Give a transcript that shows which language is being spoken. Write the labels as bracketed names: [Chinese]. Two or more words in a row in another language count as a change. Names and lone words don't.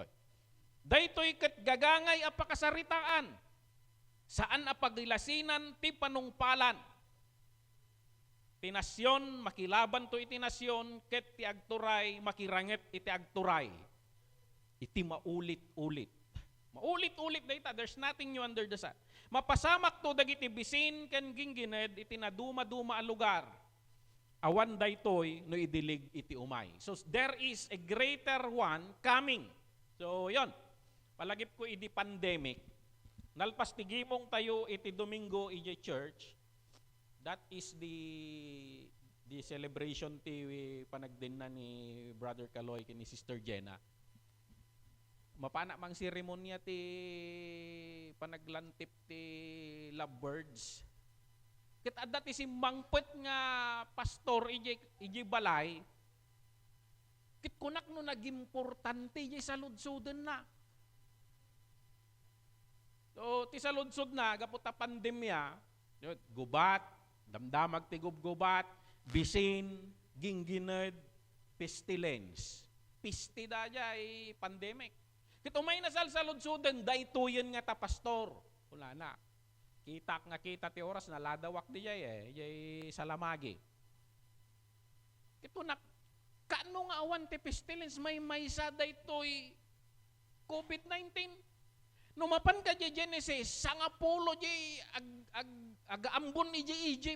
[Iloko] Daytoy ket gagangay a pakasaritaan. Saan a pagilasinan ti panungpalan. Ti nasyon makilaban to iti nasyon ket ti agturay makiranget iti agturay. Iti maulit-ulit. Maulit-ulit dayta, [English] there's nothing new under the sun. [Iloko] Mapasamak to dagiti bisin ken ginggined iti naduma-duma a lugar. Awan daytoy no idilig iti umay. [English] So there is a greater one coming. So yon. [Iloko] Palagip ko iti pandemic. Nalpas tigimong tayo iti Domingo iti church. [English] That is the celebration [Iloko] ti panagdinna ni Brother Kaloy ken ni Sister Jenna. Mapana mang seremonya ti panaglantip ti lovebirds. Ket adda ti simbangpet nga pastor iji balay. Ket kunak no nagimportante iji saludsuden na. So ti saludsod na gapu ta pandemya, gubat, damdamag ti gubgubat, bisin, ginggined, pestilence. Pisti da jay pandemic. Kito may nasalsaludsudan, daytoyen nga ta pastor. Wala na. Kita ti oras na ladawak di jay jay salamagi. Kito na, kaano nga awan ti pestilence, may maysa daytoy COVID-19. Numapan ka jay Genesis, sangapulo jay agaambon ni jay Egypt.